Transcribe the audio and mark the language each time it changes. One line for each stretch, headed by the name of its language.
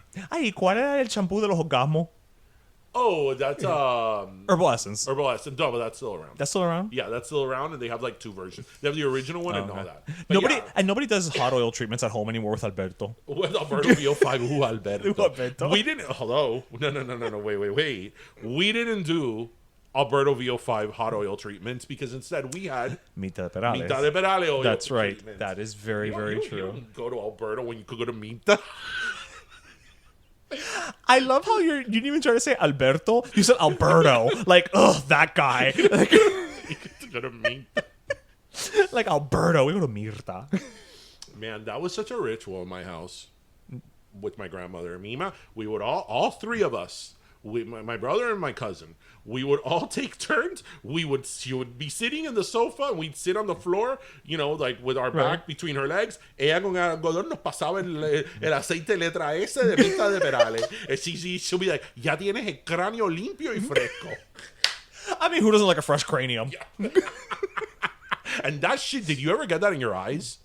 Spanish: Ay, ¿cuál era el champú de los orgasmos?
English: Oh, that's Herbal Essence. Herbal Essence. No, but that's still around. That's still around? Yeah, that's still around, and they have like 2 versions. They have the original one and all that. But nobody does hot oil treatments at home anymore with Alberto. With Alberto VO5, who Alberto? Alberto. We didn't. Hello. No. Wait. We didn't do Alberto VO5 hot oil treatments because instead we had
Spanish: Mitad de Perales.
English: Mitad de Perales oil. That's right. Treatments. That is very, very true. You don't go to Alberto when you could go to Mita. I love how you didn't even try to say Alberto. You said Alberto. Like, ugh, that guy. Like, you go to Mita. Like Alberto. We go to Mirta. Man, that was such a ritual in my house with my grandmother and Mima. We would all 3 of us, my brother and my cousin, we would all take turns. She would be sitting in the sofa and we'd sit on the floor, like with our back between her legs.
Spanish: Ella con el algodón nos pasaba el aceite letra S de Mitad de Perales.
English: And she'll be like,
Spanish: ya tienes el cráneo limpio y fresco.
English: I mean, who doesn't like a fresh cranium? Yeah. And that shit, did you ever get that in your eyes?